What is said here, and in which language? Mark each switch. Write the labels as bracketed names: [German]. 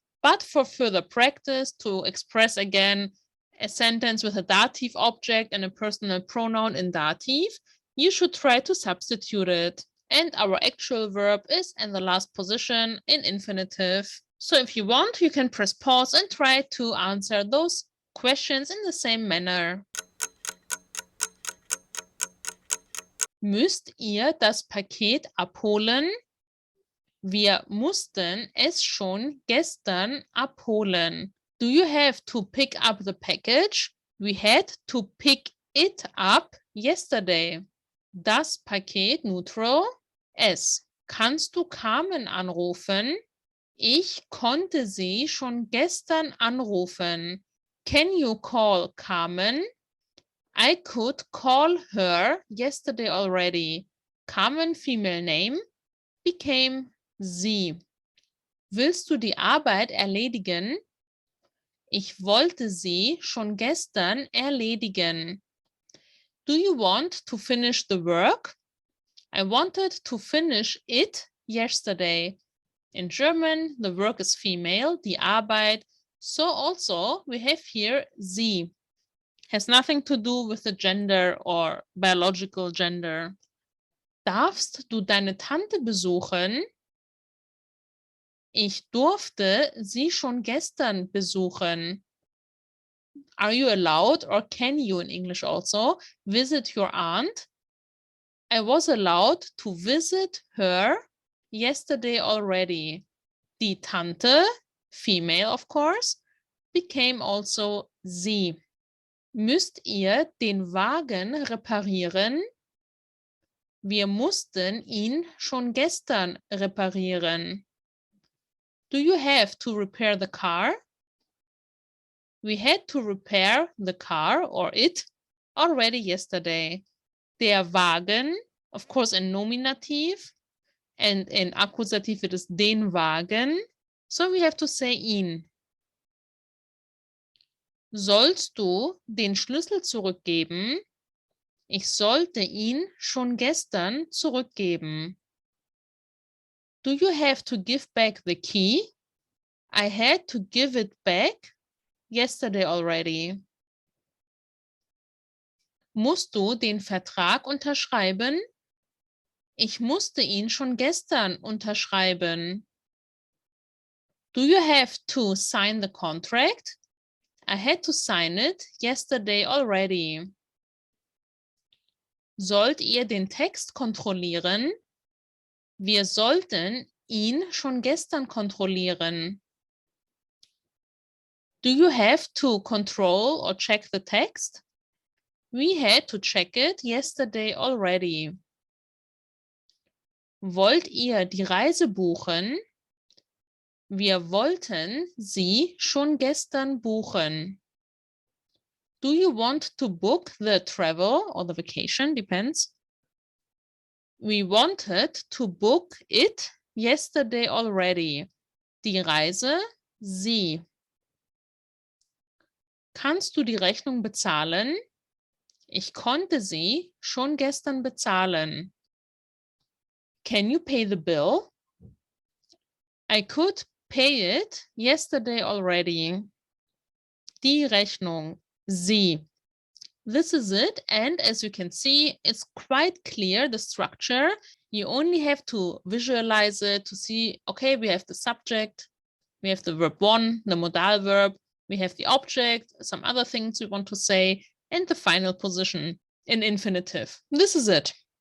[English] But for further practice, to express again a sentence with a dative object and a personal pronoun in dative, you should try to substitute it. And our actual verb is in the last position in infinitive. So if you want, you can press pause and try to answer those questions in the same manner. [German] Müsst ihr das Paket abholen? Wir mussten es schon gestern abholen. [English] Do you have to pick up the package? We had to pick it up yesterday. [German] Das Paket neutral. Es. Kannst du Carmen anrufen? Ich konnte sie schon gestern anrufen. [English] Can you call Carmen? I could call her yesterday already. Carmen female name became sie. [German] Willst du die Arbeit erledigen? Ich wollte sie schon gestern erledigen. [English] Do you want to finish the work? I wanted to finish it yesterday. In German, the work is female, die Arbeit. So also, we have here sie. Has nothing to do with the gender or biological gender. [German] Darfst du deine Tante besuchen? Ich durfte sie schon gestern besuchen. [English] Are you allowed, or can you in English also, visit your aunt? I was allowed to visit her yesterday already. [German] Die Tante, [English] female of course, became also sie. [German] Müsst ihr den Wagen reparieren? Wir mussten ihn schon gestern reparieren. [English] Do you have to repair the car? We had to repair the car or it already yesterday. Der Wagen, of course in Nominativ, and in Akkusativ it is den Wagen. So we have to say ihn. [German] Sollst du den Schlüssel zurückgeben? Ich sollte ihn schon gestern zurückgeben. [English] Do you have to give back the key? I had to give it back yesterday already. [German] Musst du den Vertrag unterschreiben? Ich musste ihn schon gestern unterschreiben. [English] Do you have to sign the contract? I had to sign it yesterday already. [German] Sollt ihr den Text kontrollieren? Wir sollten ihn schon gestern kontrollieren. [English] Do you have to control or check the text? We had to check it yesterday already. [German] Wollt ihr die Reise buchen? Wir wollten sie schon gestern buchen. [English] Do you want to book the travel or the vacation? Depends. We wanted to book it yesterday already. [German] Die Reise, sie. Kannst du die Rechnung bezahlen? Ich konnte sie schon gestern bezahlen. [English] Can you pay the bill? I could pay it yesterday already. [German] Die Rechnung, sie. [English] This is it, and as you can see, it's quite clear, the structure. You only have to visualize it to see, okay, we have the subject, we have the verb 1, the modal verb, we have the object, some other things we want to say, and the final position in infinitive. This is it.